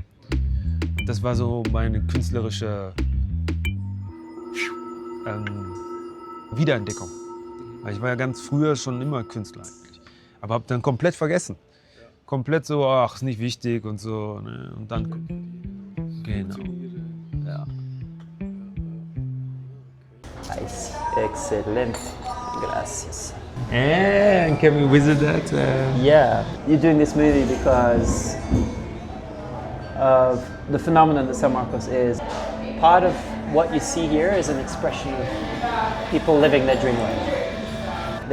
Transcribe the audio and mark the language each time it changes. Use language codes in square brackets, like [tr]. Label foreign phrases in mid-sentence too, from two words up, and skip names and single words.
[de] Und das war so meine künstlerische Wiederentdeckung. Weil ich war ja ganz früher schon immer Künstler eigentlich. Aber habe dann komplett vergessen. Komplett so, ach, ist nicht wichtig und so. Ne? Und dann, genau. Ja. [es] Excelente. Gracias. [en] And can we visit that? Yeah, you're doing this movie because of the phenomenon that San Marcos is. Part of what you see here is an expression of people living their dream life.